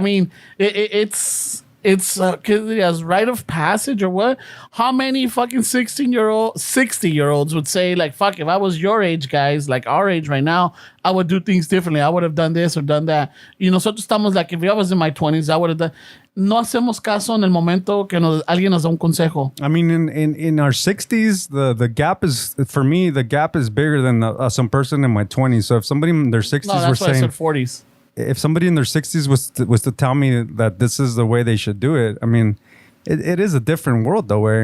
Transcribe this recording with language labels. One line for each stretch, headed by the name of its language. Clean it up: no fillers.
English: I mean, it's as rite of passage or what? How many fucking 60-year-olds would say, like, fuck, if I was your age, guys, like our age right now, I would do things differently. I would have done this or done that.
Spanish: Nosotros estamos
English: like, if I was in my 20s, I would have done.
Spanish: No hacemos caso en el momento que alguien nos da un consejo.
English: I mean, in our 60s, the gap is, for me, the gap is bigger than some person in my 20s. So if somebody in their 60s that's were why saying... I said 40s. If somebody in their 60s was to tell me that this is the way they should do it, I mean, it is a different world, though.